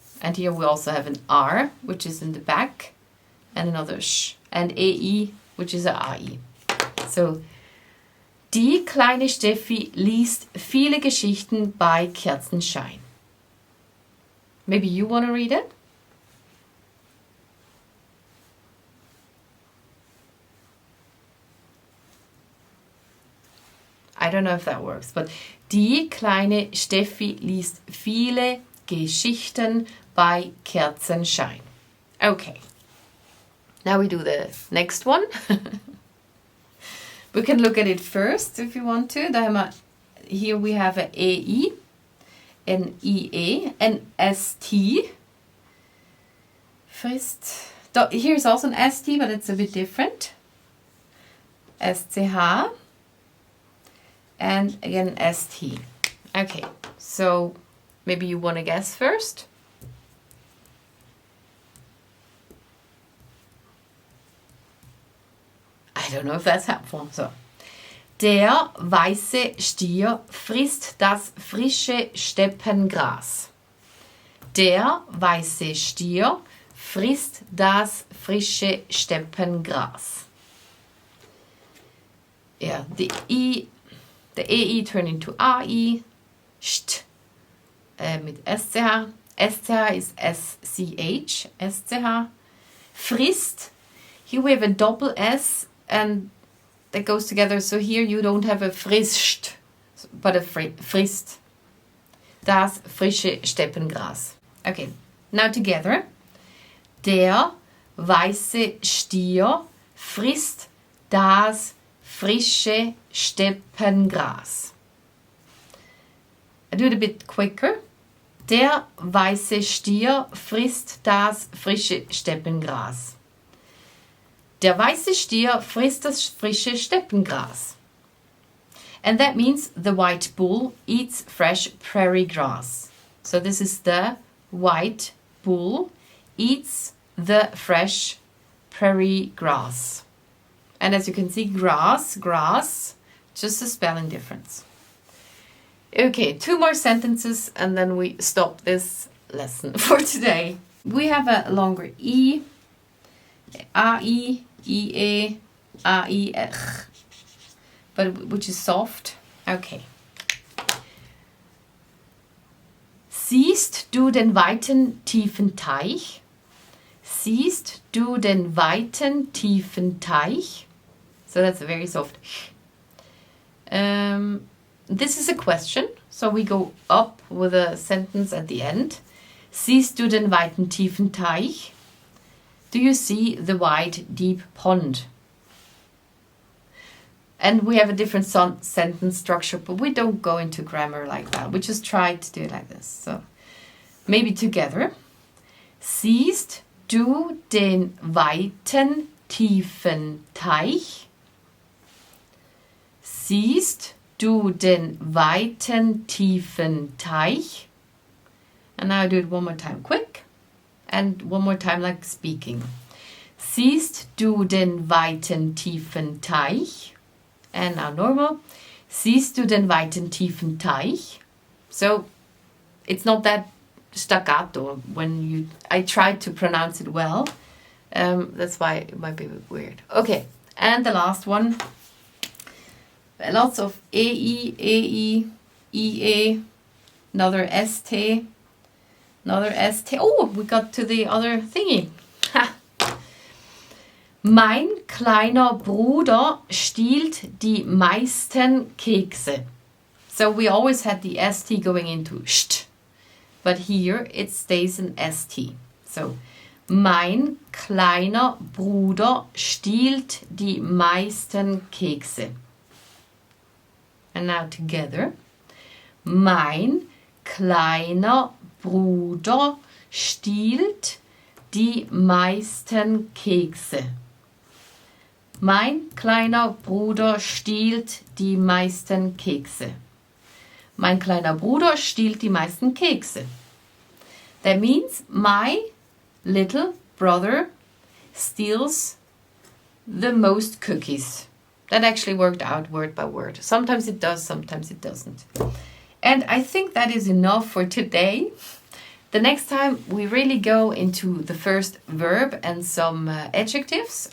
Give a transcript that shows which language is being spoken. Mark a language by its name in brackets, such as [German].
[English] And here we also have an R, which is in the back, and another sh, and EI, which is a AI. [German] So, die kleine Steffi liest viele Geschichten bei Kerzenschein. [English] Maybe you want to read it? I don't know if that works, but [German] die kleine Steffi liest viele Geschichten bei Kerzenschein. [English] Okay, now we do the next one. We can look at it first if you want to. Here we have an EI, an IE, an ST. Frisst. Here's also an ST, but it's a bit different. SCH. And again, ST. Okay, so maybe you want to guess first. I don't know if that's helpful. [German] So, der weiße Stier frisst das frische Steppengras. Der weiße Stier frisst das frische Steppengras. [English] Yeah, the EI turned into AI, st, mit SCH. SCH is SCH, SCH. Frisst, here we have a double S and that goes together. So here you don't have a frisst, but a frisst. [German] das frische Steppengras. [English] Okay, now together. [German] Der weiße Stier frisst das frische Steppengras. [English] I do it a bit quicker. [German] Der weiße Stier frisst das frische Steppengras. Der weiße Stier frisst das frische Steppengras. [English] And that means the white bull eats fresh prairie grass. So this is the white bull eats the fresh prairie grass. And as you can see, grass, just a spelling difference. Okay, 2 more sentences and then we stop this lesson for today. We have a longer E, A-I, I-E, A-I, but which is soft. Okay. [German] Siehst du den weiten, tiefen Teich? Siehst du den weiten, tiefen Teich? [English] So that's a very soft. This is a question, so we go up with a sentence at the end. [German] Siehst du den weiten, tiefen Teich? [English] Do you see the wide, deep pond? And we have a different sentence structure, but we don't go into grammar like that. We just try to do it like this. So maybe together. [German] Siehst du den weiten, tiefen Teich? Siehst du den weiten, tiefen Teich? [English] And now I do it one more time quick and one more time like speaking. [German] Siehst du den weiten, tiefen Teich? [English] And now normal. [German] Siehst du den weiten, tiefen Teich? [English] So it's not that staccato when I tried to pronounce it well. That's why it might be a bit weird. Okay, and the last one. Lots of EI, EI, IE, another ST, another ST. Oh, we got to the other thingy. Ha. [German] Mein kleiner Bruder stiehlt die meisten Kekse. [English] So we always had the ST going into st, but here it stays an ST. [German] So, mein kleiner Bruder stiehlt die meisten Kekse. [English] And now together. [German] Mein kleiner Bruder stiehlt die meisten Kekse. Mein kleiner Bruder stiehlt die meisten Kekse. Mein kleiner Bruder stiehlt die meisten Kekse. [English] That means my little brother steals the most cookies. That actually worked out word by word. Sometimes it does, sometimes it doesn't. And I think that is enough for today. The next time we really go into the first verb and some adjectives.